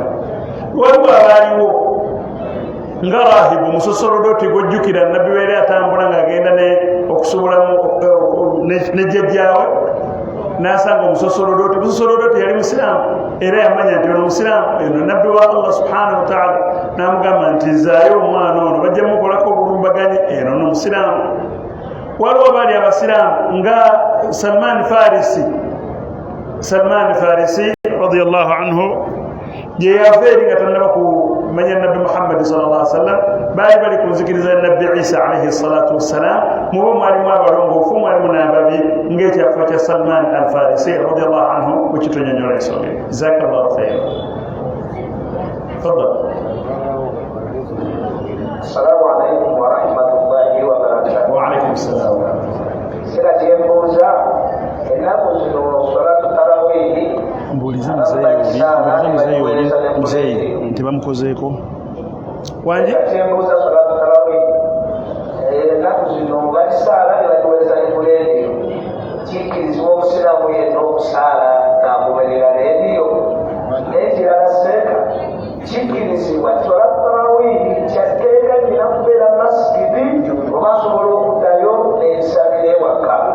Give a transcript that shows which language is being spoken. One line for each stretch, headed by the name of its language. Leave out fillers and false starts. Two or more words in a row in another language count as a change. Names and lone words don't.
Ganda: Waliwo abaaliwo nga rahibu omusosolodooti gw'ojjukira nabbi weeri atambula ng'agenda okusobolamu ne jjajjaawe n'asanga omusosolodooti yali musiraamu era yamanya nti ono musiraamu eno nabbi wa Allah
Arabic: سبحانه وتعالى
Ganda: n'amugamba nti zaayo omwana ono bajja mukolako obulumbaganyi eno n'omusiraamu. Waliwo baali abasiraamu nga Salman Farisi
Arabic: رضي الله عنه
Ganda: gye yava eri nga tannaba kumanya nabbi Muhammad
Arabic: صلى الله عليه وسلم
Ganda: baali bali ku nzikiriza nabbi Isa
Arabic: عليه الصلاة والسلام
Ganda: mubo mwalimu abalongoofu mwalimu n'ababi ng'ekyafa kya Salman al-Farisi
Arabic: رضي الله عنه
Ganda: bwekitonyonyola ensonga.
Arabic: جزاك الله خيرا. تفضل. السلام عليكم ورحمة الله وبركاته. وعليكم السلام ورحمة الله.
Ganda: Sira kyembuuza ennaku zino
Arabic: صلاة التراويح
Ganda: mbuuliza muzeeyi nti bamukozeeko wanje kyembuuza
Arabic: صلاة التراويح
Ganda: ennaku zino bakisaala ne bakiweza ne ku leediyo kikkirizibwa omusiraamu yenna okusaala ng'agoberera leediyo n'ekirala seeka kikkirizibwa
Arabic: صلاة التراويح
Ganda: kyatteeka nina kubeera masikidi oba asobola okuddayo n'ensabira ewaka.